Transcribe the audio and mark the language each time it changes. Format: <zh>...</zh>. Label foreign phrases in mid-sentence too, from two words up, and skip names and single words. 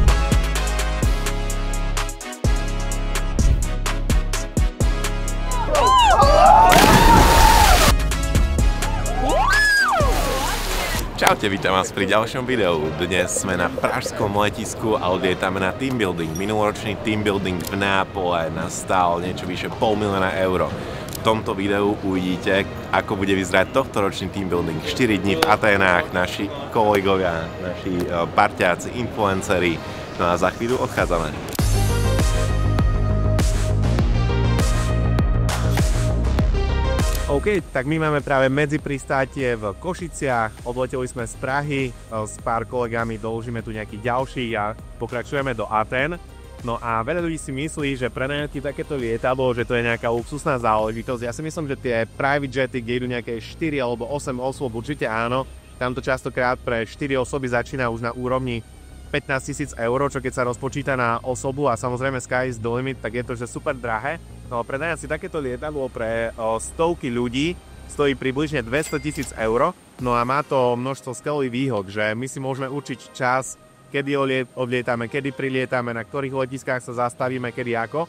<sk>Čaute, vítam vás pri ďalšom videu. Dnes sme na pražskom letisku a odlietame na</sk> <en>team building.</en> <sk>Minuloročný</sk> <en>team building</en> <sk>v Neapole nás stál niečo vyše 500 000 eur. V tomto videu uvidíte, ako bude vyzerať tohtoročný</sk> <en>team building.</en> <sk>4 dní v Aténách, naši kolegovia, naši parťáci, influenceri. No a za chvíľu odchádzame. OK, tak my máme práve medzipristátie v Košiciach, odleteli sme z Prahy, s pár kolegami doložíme tu nejaký ďalší a pokračujeme do Atén. No a veľa ľudí si myslí, že prenajať takéto lietadlo, že to je nejaká luxusná záležitosť. Ja si myslím, že tie</sk> <en>private jety,</en> <sk>kde idú nejaké 4 alebo 8 osôb, určite áno. Tamto častokrát pre 4 osoby začína už na úrovni 15 000 eur, čo keď sa rozpočíta na osobu a samozrejme</sk> <en>sky is the limit,</en> <sk>tak je to že super drahé. No prenajať si takéto lietadlo pre stovky ľudí stojí približne 200 000 eur, no a má to množstvo skvelých výhod, že my si môžeme určiť čas, kedy odlietame, kedy prilietame, na ktorých letiskách sa zastavíme, kedy ako.</sk>